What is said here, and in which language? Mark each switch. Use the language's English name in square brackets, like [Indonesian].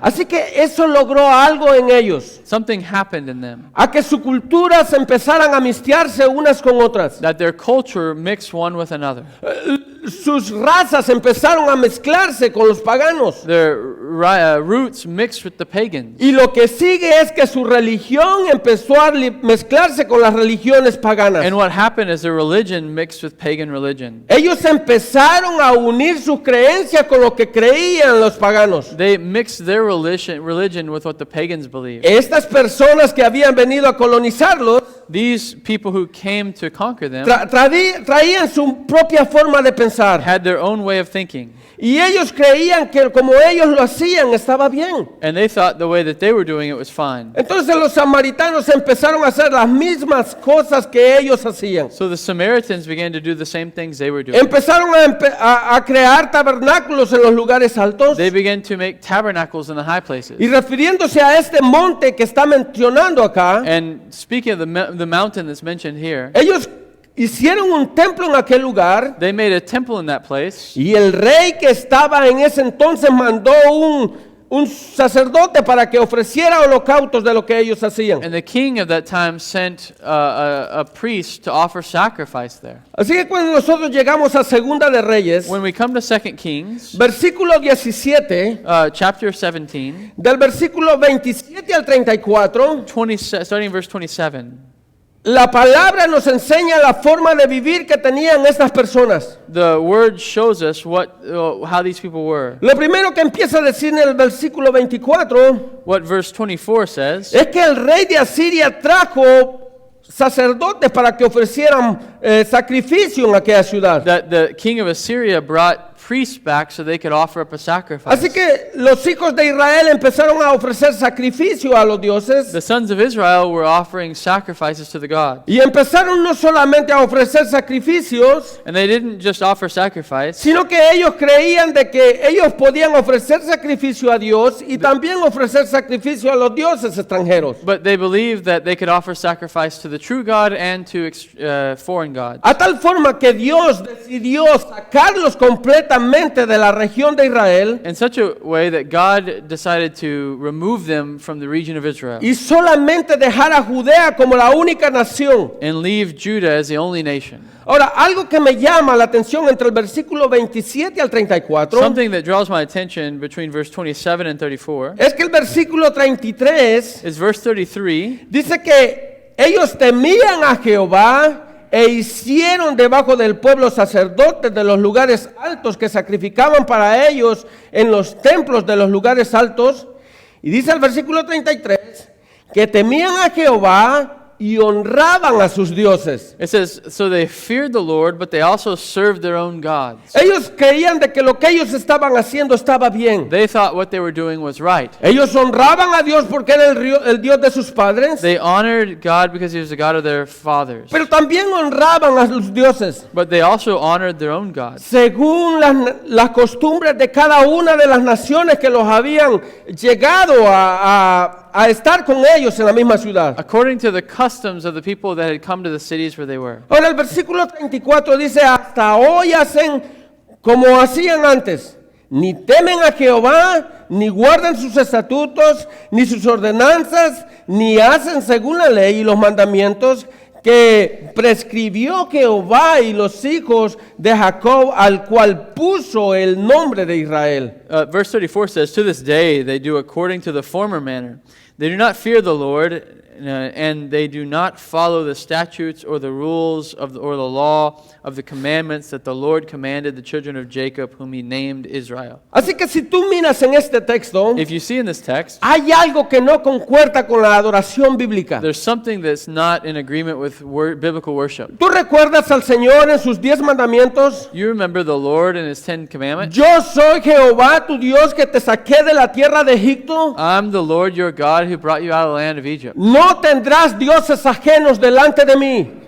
[Spanish] Así que eso logró algo en ellos, [English] Something happened in them, [Spanish] a que sus culturas empezaran a mezclarse unas con otras. [English] that their culture mixed one with another. [Spanish] Sus razas empezaron a mezclarse con los paganos. [English] Their roots mixed with the pagans. [Spanish] Y lo que sigue es que su religión empezó a mezclarse con las religiones paganas. [English] And what happened is their religion mixed with pagan religion. [Spanish] Ellos empezaron a unir sus creencias con lo que creían los paganos. [English] They mixed their religion with what the pagans believed. [Spanish] Estas personas que habían venido a colonizarlos [English] These people who came to conquer them [Spanish] traían su propia forma de pensar. [English] had their own way of thinking. [Spanish] Y ellos creían que como ellos lo hacían estaba bien. [English] And they thought the way that they were doing it was fine. [Spanish] Entonces los samaritanos empezaron a hacer las mismas cosas que ellos hacían. [English] So the Samaritans began to do the same things they were doing. [Spanish] Empezaron a crear tabernáculos en los lugares altos. [English] They began to make tabernacles in the high places. [Spanish] Y refiriéndose a este monte que está mencionando acá, [English] And speaking of the mountain that's mentioned here, [Spanish] ellos hicieron un templo en aquel lugar [English] They made a temple in that place. [Spanish] y el rey que estaba en ese entonces mandó un sacerdote para que ofreciera holocaustos de lo que ellos hacían. [English] And the king of that time sent a priest to offer sacrifice there. [Spanish] Así que cuando nosotros llegamos a Segunda de Reyes, [English] When we come to 2 Kings, [Spanish] versículo 17, [English] chapter 17, [Spanish] del versículo 27 al 34, [English] starting in verse 27, [Spanish] la palabra nos enseña la forma de vivir que tenían estas personas. [English] the word shows us how these people were. [Spanish] Lo primero que empieza a decir en el versículo 24 [English] What verse 24 says [Spanish] es que el rey de Asiria trajo sacerdotes para que ofrecieran sacrificio en aquella ciudad. [English] that the king of Assyria brought priests back so they could offer up a sacrifice. [Spanish] Así que los hijos de Israel empezaron a ofrecer sacrificio a los dioses [English] The sons of Israel were offering sacrifices to the gods. [Spanish] y empezaron no solamente a ofrecer sacrificios, [English] And they didn't just offer sacrifice, [Spanish] sino que ellos creían de que ellos podían ofrecer sacrificio a Dios y también ofrecer sacrificio a los dioses extranjeros. [English] but they believed that they could offer sacrifice to the true God and to foreign gods. [Spanish] A tal forma que Dios decidió sacarlos completamente de la región de Israel [English] In such a way that God decided to remove them from the region of Israel [Spanish] y solamente dejar a Judea como la única nación. [English] and leave Judah as the only nation. [Spanish] Ahora, algo que me llama la atención entre el versículo 27 al 34 [English] Something that draws my attention between verse 27 and 34 [Spanish] es que el versículo 33 [English] is verse 33. [Spanish] dice que ellos temían a Jehová e hicieron debajo del pueblo sacerdotes de los lugares altos que sacrificaban para ellos en los templos de los lugares altos. Y dice el versículo 33 que temían a Jehová y honraban a sus dioses. [English] It says, so they feared the Lord, but they also served their own gods. [Spanish] Ellos creían de que lo que ellos estaban haciendo estaba bien. [English] They thought what they were doing was right. [Spanish] Ellos honraban a Dios porque era el Dios de sus padres, [English] They honored God because he was the God of their fathers. [Spanish] pero también honraban a los dioses [English] But they also honored their own gods, [Spanish] según las costumbres de cada una de las naciones que los habían llegado a estar con ellos en la misma ciudad. [English] according to the customs of the people that had come to the cities where they were. [Spanish] Ahora el versículo 34 dice, hasta hoy hacen como hacían antes, ni temen a Jehová, ni guardan sus estatutos, ni sus ordenanzas, ni hacen según la ley y los mandamientos que prescribió Jehová y los hijos de Jacob, al cual puso el nombre de Israel. [English] Verse 34 says, to this day they do according to the former manner. They do not fear the Lord, and they do not follow the statutes or the rules or the law of the commandments that the Lord commanded the children of Jacob, whom he named Israel. [Spanish] Así que si tú miras en este texto, [English] If you see in this text, [Spanish] hay algo que no concuerda con la adoración bíblica. [English] there's something that's not in agreement with biblical worship. [Spanish] ¿Tú recuerdas al Señor en sus 10 mandamientos? [English] You remember the Lord and his 10 commandments? [Spanish] Yo soy Jehová tu Dios que te saqué de la tierra de Egipto. [English] I'm the Lord your God who brought you out of the land of Egypt. [Spanish] No tendrás dioses ajenos delante de mí.